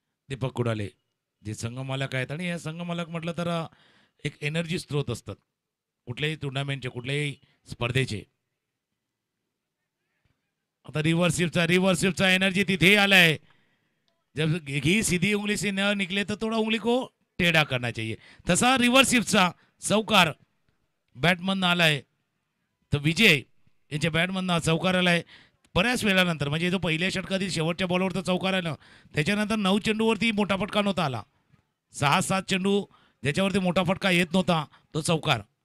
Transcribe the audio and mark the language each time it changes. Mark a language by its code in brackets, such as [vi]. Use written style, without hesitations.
[mr] दीपक कुडाले जे संघमालक आहेत, आणि या संघमालक म्हटलं तर एक एनर्जी स्त्रोत असतात कुठल्याही टुर्नामेंटचे, कुठल्याही स्पर्धेचे. आता रिव्हर्सिपचा एनर्जी तिथे आलाय. [hi] जब घी सीधी उंगली से न निकले तो थोड़ा उंगली को टेढ़ा करना चाहिए. [mr] तसा रिव्हर्सिपचा चौकार बॅटमधनं आलाय. तर विजय यांच्या बॅटमधनं चौकार आलाय बऱ्याच वेळानंतर. म्हणजे जो पहिल्या षटकातील शेवटच्या बॉलवरचा चौकार आला, त्याच्यानंतर 9 चेंडूवरती मोठा फटका नव्हता आला. 6-7 चेंडू ज्याच्यावरती मोठा फटका येत नव्हता तो चौकार.